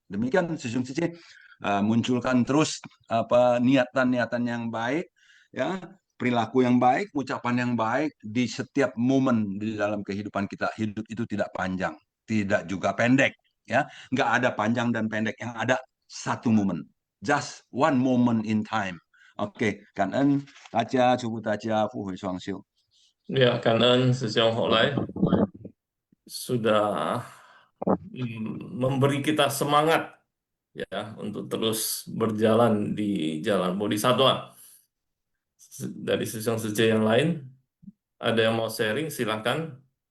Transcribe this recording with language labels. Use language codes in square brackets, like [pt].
[id] Demikian Sisi munculkan terus niatan-niatan yang baik, ya, perilaku yang baik, ucapan yang baik di setiap momen di dalam kehidupan kita. Hidup itu tidak panjang, tidak juga pendek, ya. Nggak ada panjang dan pendek, yang ada satu momen. [en] Just one moment in time. [zh] Oke, [vi] cảm ơn [zh] 大家，祝福大家福慧双修。 [id] Ya, karena Sesiong Holai sudah memberi kita semangat ya untuk terus berjalan di jalan bodhisattva. Dari Sesiong Sece yang lain, ada yang mau sharing, silakan.